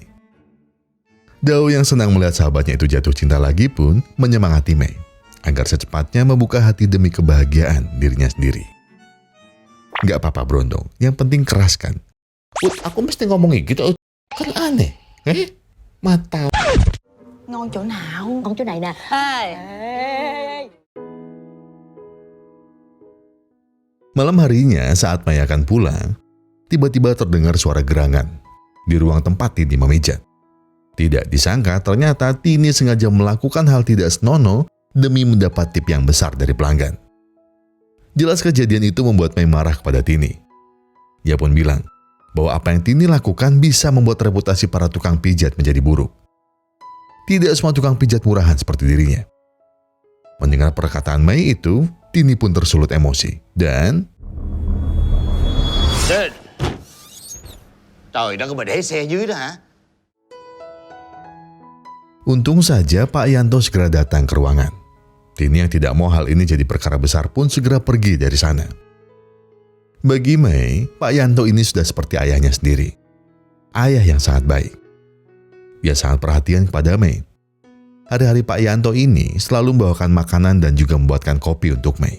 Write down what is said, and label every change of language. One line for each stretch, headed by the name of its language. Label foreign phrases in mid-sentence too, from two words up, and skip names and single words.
Indonesian: Dau yang senang melihat sahabatnya itu jatuh cinta lagi pun menyemangati Mai agar secepatnya membuka hati demi kebahagiaan dirinya sendiri. Gak apa-apa berondong, yang penting keras kan. Aku mesti ngomongin gitu, kan aneh. Mata.
Vietnamese: Ngon chỗ nào? Ngon chỗ này nè. Ê.
Indonesian: Malam harinya saat Mai akan pulang, tiba-tiba terdengar suara gerangan di ruang tempat Tini memijat. Tidak disangka ternyata Tini sengaja melakukan hal tidak senonoh demi mendapat tip yang besar dari pelanggan. Jelas kejadian itu membuat Mai marah kepada Tini. Ia pun bilang bahwa apa yang Tini lakukan bisa membuat reputasi para tukang pijat menjadi buruk. Tidak semua tukang pijat murahan seperti dirinya. Mendengar perkataan Mai itu, Tini pun tersulut emosi dan
Vietnamese: Trên. Trời đất ơi, mà để xe dưới đó hả?
Indonesian: untung saja Pak Yanto segera datang ke ruangan. Tini yang tidak mau hal ini jadi perkara besar pun segera pergi dari sana. Bagi Mai, Pak Yanto ini sudah seperti ayahnya sendiri. Ayah yang sangat baik. Ia sangat perhatian kepada Mai. Hari-hari Pak Yanto ini selalu membawakan makanan dan juga membuatkan kopi untuk Mai.